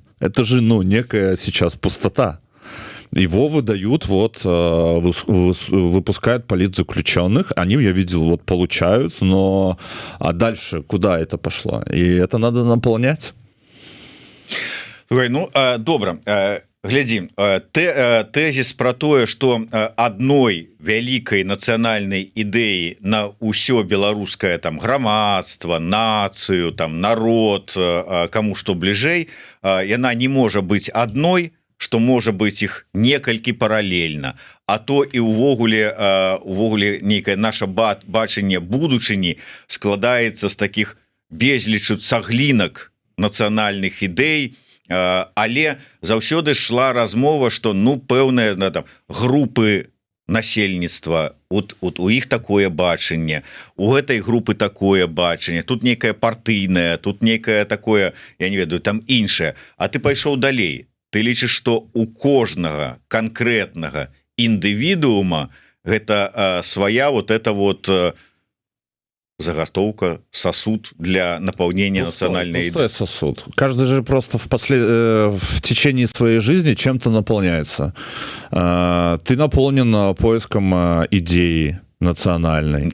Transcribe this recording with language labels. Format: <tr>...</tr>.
<ru>Это же, ну, некая сейчас пустота. Его выдают, вот, выпускают политзаключенных, они, я видел, вот, получают, но а дальше куда это пошло? И это надо наполнять.</ru> <be>Слухай, ну, добра. Глядзі, тэзіс пра тое, што адной вялікай нацыянальнай ідэі на ўсё беларускае там грамадства, нацыю, там народ, каму што бліжэй, яна не можа быць адной, што можа быць іх некалькі паралельна, а то і увогуле нейкае наша бачанне будучыні складаецца з такіх безлічу цаглінак нацыянальных ідэй. Але заўсёды шла размова, што ну пэўныя там групы насельніцтва, у іх такое бачанне, у гэтай групы такое бачанне, тут нейкае партыйнае, тут нейкае такое, я не ведаю, там іншае. А ты пайшоў далей, ты лічыш, што у кожнага канкрэтнага індывідуума гэта свая</be> <ru>вот это вот заготовка, сосуд для наполнения национальной пустой сосуд. Каждый же просто в течение своей жизни чем-то наполняется. Ты наполнен поиском идеи национальной.</ru>